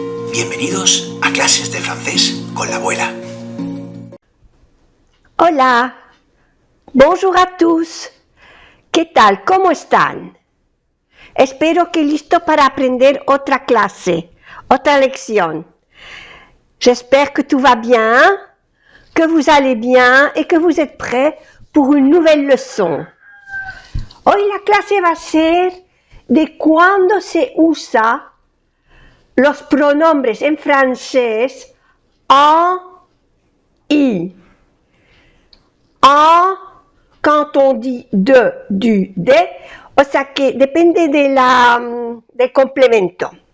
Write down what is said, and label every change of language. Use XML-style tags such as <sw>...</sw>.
<es>Bienvenidos a clases de francés con la abuela. Hola.</es> <fr>Bonjour à tous.</fr> <es>¿Qué tal? ¿Cómo están? Espero que listo para aprender otra clase, otra lección.</es> <fr>J'espère que tout va bien, que vous allez bien et que vous êtes prêts pour une nouvelle leçon.</fr> <es>Hoy la clase va a ser de cuándo se usa los pronombres en francés en y. En,</es> <fr>quand on dit de, du, de,</fr> <es>o sea que depende del complemento.</es>